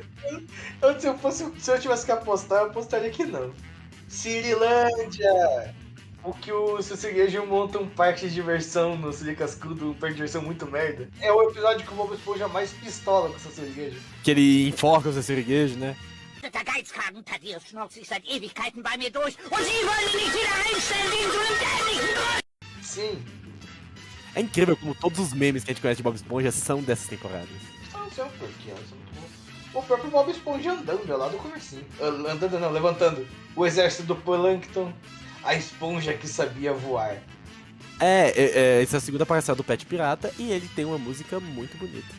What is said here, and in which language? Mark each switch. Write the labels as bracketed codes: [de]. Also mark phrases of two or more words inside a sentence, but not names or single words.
[pt] Se eu tivesse que apostar, eu apostaria que não. Cirilândia! O que o Ceciliejo monta um parque de diversão no Siri Cascudo, um parque de diversão muito merda. É o episódio que o Bob Esponja mais pistola com o Ceciliejo. Que ele enforca o Ceciliejo, né? [de] Der Geizkragen Thaddeus schnauzt sich seit Ewigkeiten bei mir durch und Sie wollen ihn nicht wieder einstellen wegen so einem dämlichen Grund! [pt] Sim. É incrível como todos os memes que a gente conhece de Bob Esponja são dessas temporadas. Não sei o porquê, elas são muito bons. O próprio Bob Esponja andando lá do comecinho. Andando não, levantando. O exército do Plankton. A esponja que sabia voar. Essa é a segunda aparição do Pet Pirata e ele tem uma música muito bonita.